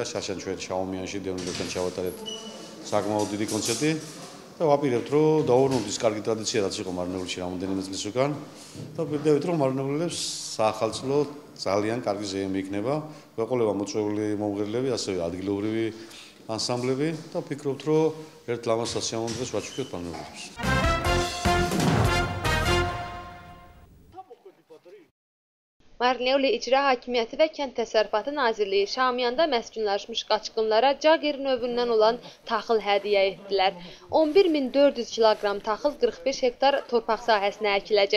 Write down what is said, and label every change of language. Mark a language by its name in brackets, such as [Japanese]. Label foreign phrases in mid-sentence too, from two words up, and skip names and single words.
[Georgian] შაშან ჩვენ შაუმიანში დევნილებთან ჩავატარეთ საკმაოდ დიდი კონცერტი და ვაპირებთ, რომ დავუბრუნოთ ის კარგი ტრადიცია, რაც იყო მარნეულში რამოდენიმე წლის უკან და ვპირდებით, რომ მარნეულელებს საახალწლო ძალიან კარგი ზეიმი იქნება. გვეყოლება მოწვეული მომღერლები, ასევე ადგილობრივი ანსამბლები და ვფიქრობთ, რომ ერთ ლამაზ სიამოვნებას ვაჩვენებთ მარნეულელებს. [Azerbaijani] Marneuli icra hakimiyyəti və kənd təsərrüfatı nazirliyi Şamiyanda məskunlaşmış qaçqınlara Cagir növündən olan taxıl hədiyyə etdilər. 11400 kiloqram taxıl 45 hektar torpaq sahəsinə əkiləcək.